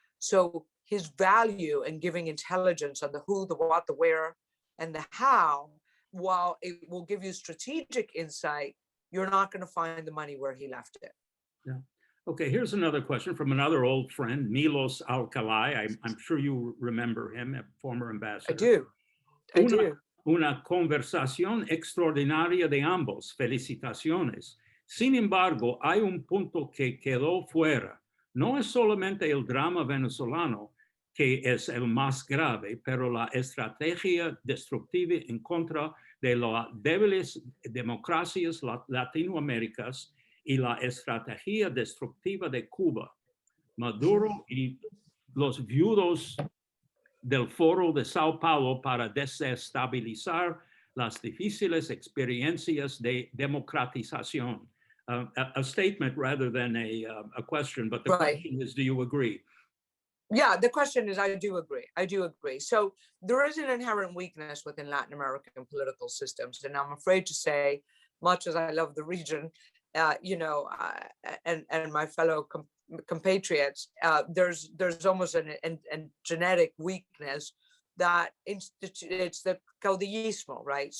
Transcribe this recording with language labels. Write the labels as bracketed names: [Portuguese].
[English] So his value in giving intelligence on the who, the what, the where, and the how, while it will give you strategic insight, you're not going to find the money where he left it. Yeah. Okay, here's another question from another old friend, Milos Alcalai. I'm sure you remember him, a former ambassador. I do. [Spanish] Una conversación extraordinaria de ambos. Felicitaciones. Sin embargo, hay un punto que quedó fuera. No es solamente el drama venezolano que es el más grave, pero la estrategia destructiva en contra de las débiles democracias latinoamericanas y la estrategia destructiva de Cuba. Maduro y los viudos del Foro de Sao Paulo para desestabilizar las difíciles experiencias de democratización. [English] A statement rather than a question, but the question is, do you agree? Yeah, the question is, I do agree. I do agree. So there is an inherent weakness within Latin American political systems. And I'm afraid to say, much as I love the region, and my fellow compatriots, there's almost a genetic weakness that it's the caudillismo, right?